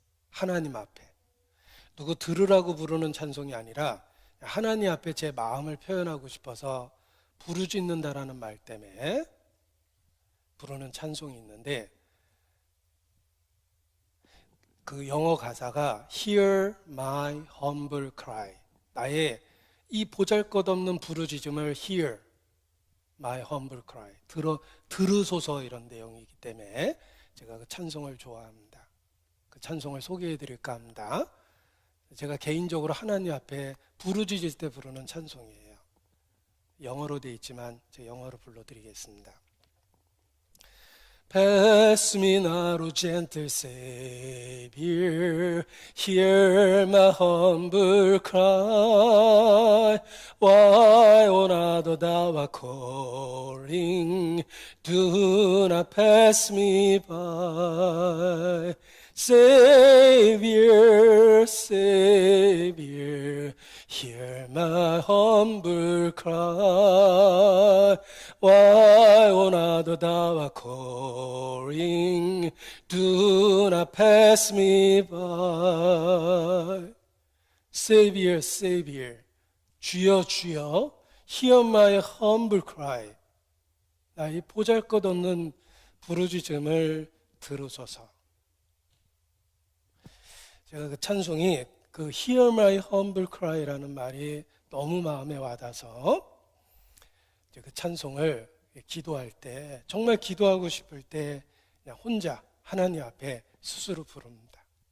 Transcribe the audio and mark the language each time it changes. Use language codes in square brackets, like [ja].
[ko] 하나님 앞에 누구 들으라고 부르는 찬송이 아니라 하나님 앞에 제 마음을 표현하고 싶어서 부르짖는다라는 말 때문에 부르는 찬송이 있는데, 그 영어 가사가 [en] Hear my humble cry, [ko] 나의 이 보잘것없는 부르짖음을 Hear my humble cry, 들으소서, 이런 내용이기 때문에 제가 그 찬송을 좋아합니다. 그 찬송을 소개해 드릴까 합니다. 제가 개인적으로 하나님 앞에 부르짖을 때 부르는 찬송이에요. 영어로 되어 있지만 제가 영어로 불러드리겠습니다. [en] Pass me not, O gentle Savior, hear my humble cry. Why, O not thou art calling, do not pass me by. Savior, Savior, hear my humble cry. Why, O not thou art calling, do not pass me by. Savior, Savior, [ko] 주여, 주여, [en] hear my humble cry. [ko] 나의 보잘것없는 부르짖음을 들으소서. 제가 그 찬송이 그 [en] Hear my humble cry [ko] 라는 말이 너무 마음에 와닿아서 그 찬송을 기도할 때, 정말 기도하고 싶을 때 그냥 혼자 하나님 앞에 스스로 부릅니다.